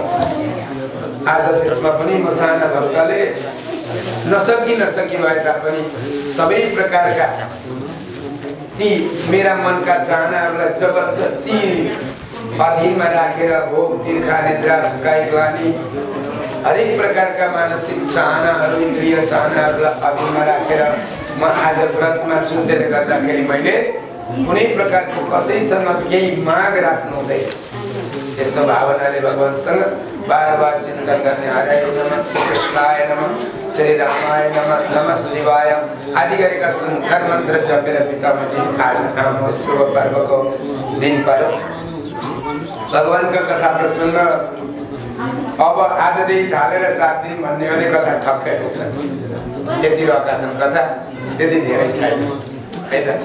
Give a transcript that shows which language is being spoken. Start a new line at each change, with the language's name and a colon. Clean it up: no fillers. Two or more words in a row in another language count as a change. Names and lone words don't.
Nepali: आज त्यसमा पनि म साना भक्तले नसकी भए तापनि सबै प्रकारका ती मेरा मनका चाहनाहरूलाई जबरजस्ती अधीनमा राखेर भोग तिर्खा निद्रा थकाइ ग्लानी हरेक प्रकारका मानसिक चाहनाहरू इन्द्रिय चाहनाहरूलाई अधीनमा राखेर म आज व्रतमा छु। त्यसले गर्दाखेरि मैले कुनै प्रकारको कसैसँग केही माग राख्नु हुँदैन। यस्तो भावनाले भगवानसँग बार बार चिन्तन गर्ने,
Sanskrit: हराय नमः, श्री कृष्णाय नमः, श्री रामाय नमः, नमः शिवाय
Nepali: आदि गरेका सुन्दर मन्त्र जपेर बिताउने आज हाम्रो शुभ पर्वको दिन पर्यो। भगवानका कथा प्रसङ्ग अब आजदेखि थालेर 7 दिन भन्ने भने कथा ठक्कै पुग्छ। त्यति रहेका छन् कथा, त्यति धेरै छैन है त।